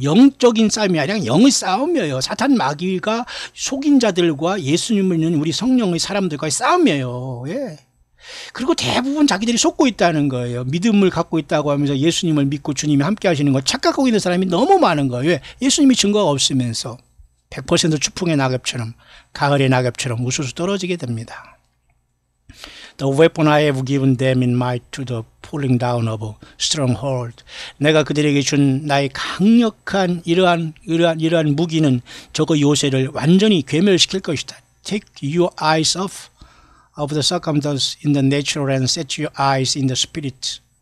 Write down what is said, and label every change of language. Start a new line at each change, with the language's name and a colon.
Korean: 영적인 싸움이 아니라 영의 싸움이에요. 사탄 마귀가 속인 자들과 예수님을 믿는 우리 성령의 사람들과의 싸움이에요. 예. 그리고 대부분 자기들이 속고 있다는 거예요. 믿음을 갖고 있다고 하면서 예수님을 믿고 주님이 함께 하시는 걸 착각하고 있는 사람이 너무 많은 거예요. 왜? 예수님이 증거가 없으면서 100% 추풍의 낙엽처럼, 가을의 낙엽처럼 우수수 떨어지게 됩니다.
English: The weapon I have given them in might to the pulling down of a stronghold.
Korean: 내가 그들에게 준 나의 강력한 이러한 무기는 저거 요새를 완전히 괴멸시킬 것이다.
English: Take your eyes off of the circumstances in the natural and set your eyes in the spirit.